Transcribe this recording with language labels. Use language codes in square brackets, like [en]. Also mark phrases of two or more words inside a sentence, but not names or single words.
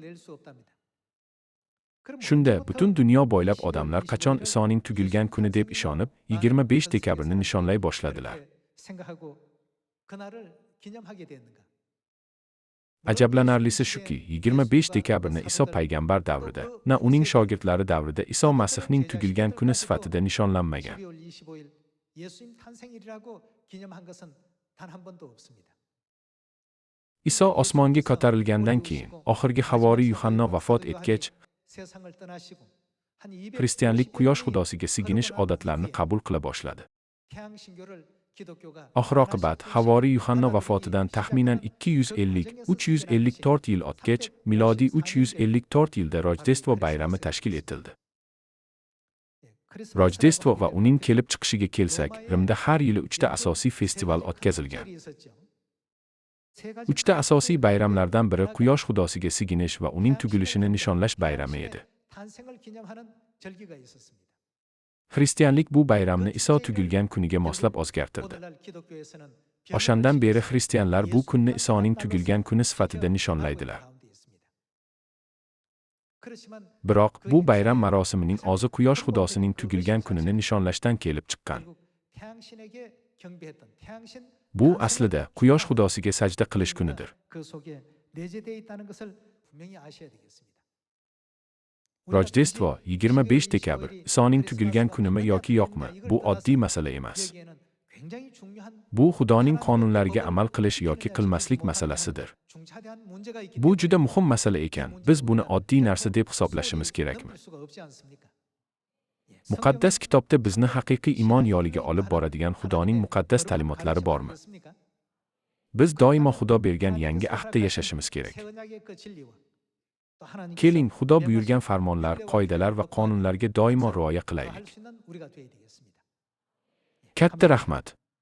[uz] Shunda butun dunyo bo'ylab odamlar qachon Isoning tug'ilgan kuni deb ishonib, 25 dekabrni nishonlay boshladilar. Ajablanarlisi shuki, 25 dekabrni Iso payg'ambar davrida, na uning shogirdlari davrida Iso Masihning tugilgan kuni sifatida nishonlanmagan. [ko] 12월 25일 예수님 탄생일이라고 기념한 것은 단 한 번도 없습니다. [uz] Iso osmonga ko'tarilgandan keyin, oxirgi havoriy Yuhanna vafot etgach, [ko] 세상을 떠나시고 한 [uz] xristianlik [ko] 250년 [uz] quyosh xudosiga siginish odatlarini qabul qila boshladi. [ko] 태양 신교를 기독교가 [uz] Oxir-oqibat havoriy Yuhanna vafotidan taxminan 250-354 yil o'tgach, milodiy 354 yilda Rojdestvo bayrami tashkil etildi. Rojdestvo va uning kelib chiqishiga kelsak, Rimda har yili 3 ta asosiy festival o'tkazilgan. 3 ta asosiy bayramlardan biri quyosh xudosiga siginish va uning tugilishini nishonlash bayrami edi. [ko] 탄생을 기념하는 절기가 있었습니다. [uz] Xristianlik bu bayramni Iso tugilgan kuniga moslab o'zgartirdi. [ko] 오늘날 기독교에서는 [uz] O'shandan beri xristianlar bu kunni Isoning tugilgan kuni sifatida nishonlaydilar. [ko] 그렇지만 [uz] Biroq bu bayram marosimining o'zi quyosh xudosining tugilgan kunini nishonlashdan kelib chiqqan. [ko] 결국 태양신에게 경배했던 태양신 [uz] Bu aslida quyosh xudosiga sajda qilish kunidir. [ko] 그 속에 내재되어 있다는 것을 분명히 아셔야 되겠습니다. [uz] Rojdestvo 25 dekabr Isoning tugilgan kunimi yoki yo'qmi, bu oddiy masala emas. [ko] 우리에게는 굉장히 중요한 [uz] Bu Xudoning qonunlariga amal qilish yoki qilmaslik masalasidir. [ko] 중차대한 문제가 있기 [uz] Bu juda muhim masala ekan. Biz buni oddiy narsa deb hisoblashimiz kerakmi? [ko] 넘을 수가 없지 않습니까? 예, [uz] Muqaddas kitobda bizni haqiqiy iymon yo'liga olib boradigan Xudoning muqaddas ta'limotlari bormi? [ko] 그렇습니까? [uz] Biz doimo Xudo bergan yangi ahdda yashashimiz kerak. [ko] 새 언약의 그 진리와 또 하나님께서 [uz] Keling, Xudo buyurgan farmonlar, qoidalar va qonunlarga doimo rioya qilaylik. [ko] 할 수 있는 우리가 되어야 되겠습니다. [uz] Katta rahmat.